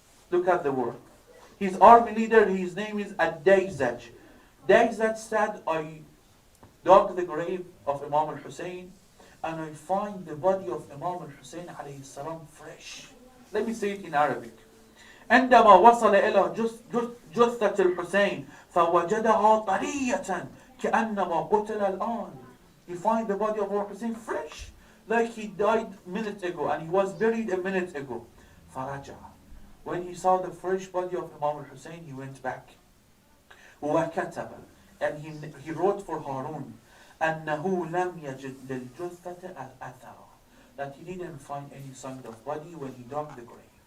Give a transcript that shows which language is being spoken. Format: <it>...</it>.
<en>Look at the word. His army leader, his name is Ad-Dayzaj. Dayzaj said, I dug the grave of Imam al-Hussein and I find the body of Imam al-Hussein alayhi salam fresh. Let me say it in Arabic.</en> <ar>عندما وصل إلى جثة الحسين فوجدها طرية كأنما قتل الآن.</ar> <en>He find the body of Hussein fresh, like he died a minute ago and he was buried a minute ago.</en> <ar>فرجع.</ar> <en>When he saw the fresh body of Imam al-Hussein, he went back.</en> <ar>وكتب,</ar> <en>and he wrote for Harun</en> <ar>أنه لم يجد للجثة الأثر,</ar> <en>that he didn't find any sign of body when he dug the grave.</en>